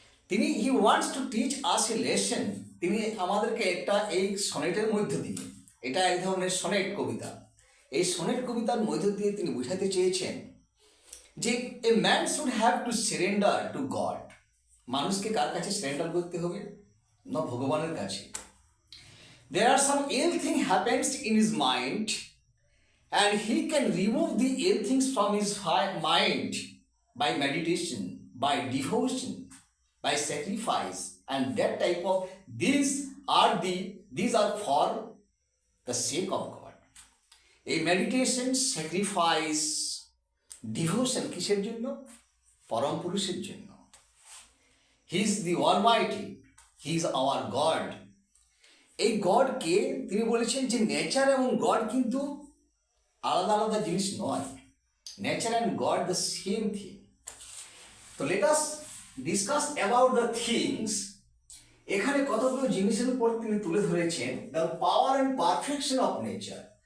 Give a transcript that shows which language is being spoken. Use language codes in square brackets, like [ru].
[bn] তিনি [en] He wants to teach us a lesson. [bn] তিনি আমাদেরকে একটা এই সনেটের মধ্য দিয়ে, এটা এক ধরনের সনেট কবিতা, এই সনেট কবিতার মধ্য দিয়ে তিনি বোঝাতে চেয়েছেন যে [en] A man should have to surrender to God. [bn] মানুষকে কার কাছে সারেন্ডার করতে হবে? না, ভগবানের কাছে। [en] There are some ill thing happens in his mind and he can remove the ill things from his mind by meditation, by devotion, by sacrifice, and that type of these are for the sake of God. A meditation, sacrifice, devotion [bn] কিসের জন্য? পরম পুরুষের জন্য। [en] He is the Almighty, He is our God. [bn] এই গডকে তিনি বলেছেন যে nature এবং গড কিন্তু আলাদা আলাদা জিনিস নয়। [en] Nature and God the same thing. তো let us discuss about the things. [bn] এখানে কতগুলো জিনিসের উপর তিনি তুলে ধরেছেন। [en] The power and perfection of nature.